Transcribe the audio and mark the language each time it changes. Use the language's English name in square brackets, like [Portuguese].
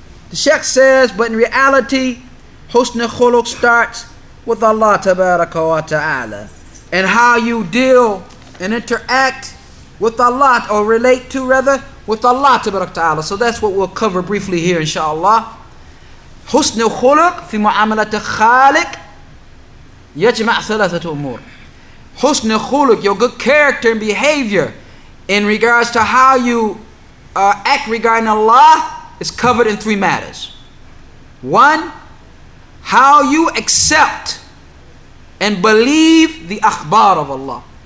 [English] The Sheikh says, but in reality, husn khuluq starts with Allah tabaraka wa ta'ala, and how you deal and interact with Allah, or relate to rather, with Allah tabaraka wa ta'ala. So that's what we'll cover briefly here, inshallah. [Arabic] حسن الخلق في معاملة الخالق يجمع ثلاثة أمور. حسن الخلق, [English] your good character and behavior in regards to how you act regarding Allah, is covered in three matters. One, how you accept and believe the akhbar of Allah.